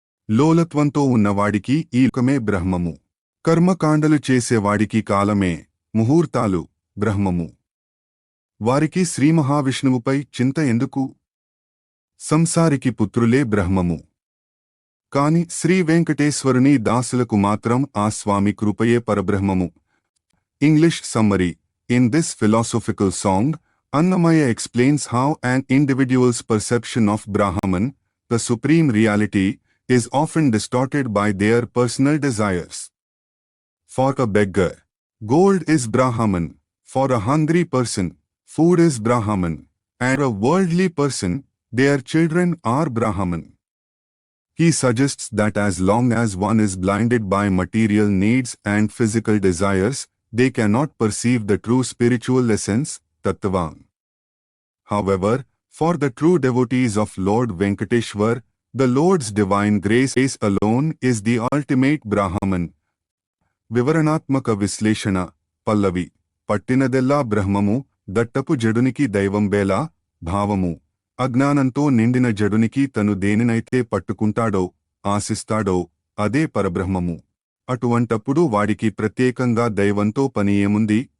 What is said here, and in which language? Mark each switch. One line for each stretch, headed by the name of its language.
Telugu: లోలత్వంతో ఉన్నవాడికి ఈ లోకమే బ్రహ్మము. కర్మకాండలు చేసేవాడికి కాలమే, ముహూర్తాలు బ్రహ్మము. వారికి శ్రీమహావిష్ణువుపై చింత ఎందుకు? సంసారికి పుత్రులే బ్రహ్మము. కాని శ్రీ వెంకటేశ్వరుని దాసులకు మాత్రం ఆ స్వామి కృపయే పరబ్రహ్మము.
English: English summary: In this philosophical song, Annamaya explains how an individual's perception of Brahman, the supreme reality, is often distorted by their personal desires. For a beggar, gold is Brahman; for a hungry person, food is Brahman; and a worldly person, their children are Brahman. He suggests that as long as one is blinded by material needs and physical desires, they cannot perceive the true spiritual essence, Tattvam. However, for the true devotees of Lord Venkateshwar, the Lord's divine grace alone is the ultimate Brahman.
Telugu: వివరణాత్మక విశ్లేషణ పల్లవి: పట్టినదెల్లా బ్రహ్మము, దట్టపు జడునికి దైవం బేలా భావము. అజ్ఞానంతో నిండిన జడునికి తను దేనినైతే పట్టుకుంటాడో, ఆశిస్తాడో అదే పరబ్రహ్మము. అటువంటప్పుడు వాడికి ప్రత్యేకంగా దైవంతో పని ఏముంది?